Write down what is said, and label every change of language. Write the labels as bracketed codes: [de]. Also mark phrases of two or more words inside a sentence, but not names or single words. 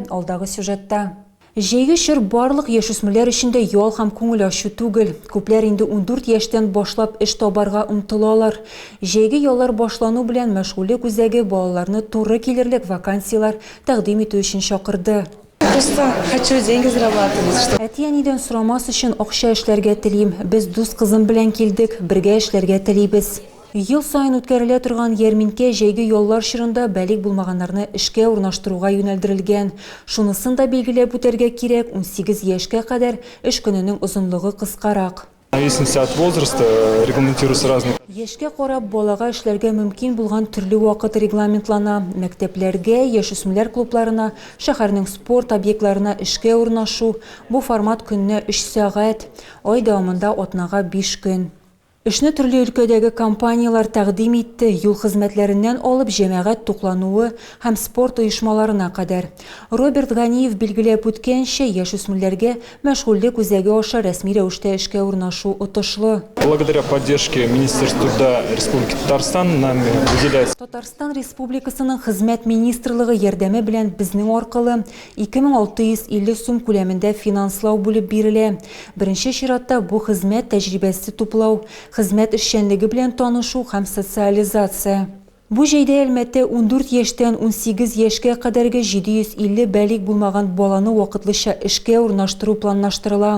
[tt] Алдагы сюжетта. Җәйге чор барлык яшүсмерләр өчен дә ял һәм күңел ачу түгел. Күпләр инде 14 яшьтән башлап эш табарга омтылалар. Җәйге яллар башлану белән мәшгульлек үзәге балаларны туры килерлек вакансиялар тәкъдим итү өчен чакырды. [ru] Просто хочу деньги зарабатывать. [tt] Әти-әнидән сорамас өчен акча эшләргә телим. Без дус кызым белән килдек, бергә эшләргә телибез. Ел сайын үткәрелә торган ярминкә җәйге яллар чорында бәлик булмаганнарны эшкә урнаштыруга юнәлдерелгән. Шунысын да билгеләп үтәргә кирәк, 18 яшькә кадәр эш көненең озынлыгы кыскарак. [ru] В зависимости от возраста регламентируются разные. [tt] Яшькә карап балага эшләргә мөмкин булган төрле вакыт регламентлана. Мәктәпләргә, яшүсмерләр клубларына, шәһәрнең спорт объектларына эшкә урнашу. Бу формат көненә 3 сәгать, ай дәвамында атнага 5 көн. Эшне төрле өлкәдәге компаниялар тәкъдим итте, юл хезмәтләреннән алып җәмәгать туклануы һәм спорт оешмаларына кадәр. Роберт Ганиев билгеләп үткәнчә, яшүсмерләргә мәшгульлек үзәге аша рәсми рәвештә эшкә урнашу отышлы. [ru] Благодаря поддержке Министерства труда Республики Татарстан нами выделяется. [tt] Татарстан Республикасының хезмәт министрлыгы ярдәме белән безнең аркылы 2650 сум күләмендә финанслау бүлеп бирелә. Беренче чиратта бу хезмәт тәҗрибәсе туплау, хезмәт эшчәнлеге белән танышу һәм социализация. Бу җәйдә Әлмәттә 14 яшьтән 18 яшькә кадәрге 750 бәлик булмаган баланы вакытлыча эшкә урнаштыру планлаштырыла.